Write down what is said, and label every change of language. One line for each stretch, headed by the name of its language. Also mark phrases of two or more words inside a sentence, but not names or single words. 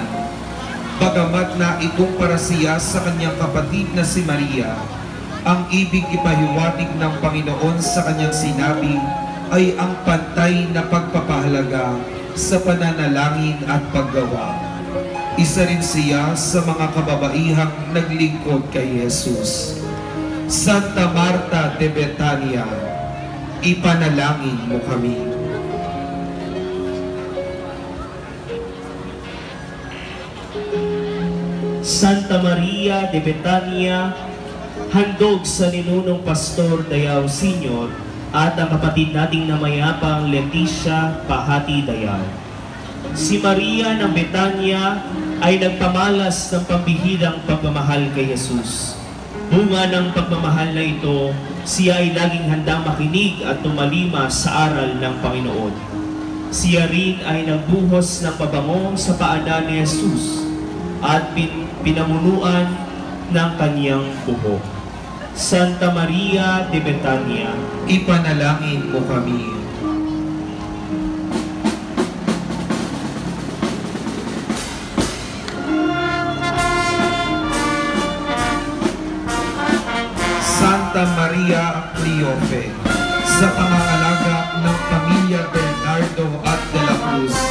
Filipino: Bagamat na ikumpara siya sa kanyang kapatid na si Maria, ang ibig ipahiwatig ng Panginoon sa kanyang sinabi ay ang pantay na pagpapahalaga sa pananalangin at paggawa. Isa rin siya sa mga kababaihang naglingkod kay Jesus. Santa Marta de Betania, ipanalangin mo kami. Santa Maria de Betania, handog sa ninunong Pastor Dayaw Sr. at ang kapatid nating namayapang Leticia Pahati Dayaw. Si Maria ng Betania ay nagpamalas ng pambihirang pagmamahal kay Jesus. Bunga ng pagmamahal na ito, siya ay laging handang makinig at tumalima sa aral ng Panginoon. Siya rin ay nagbuhos ng pabango sa paanan ni Jesus at pinamunuan ng kanyang buhok. Santa Maria de Betania, ipanalangin mo kami. Santa Maria Cleofe, sa pangangalaga ng pamilya Bernardo at de la Cruz.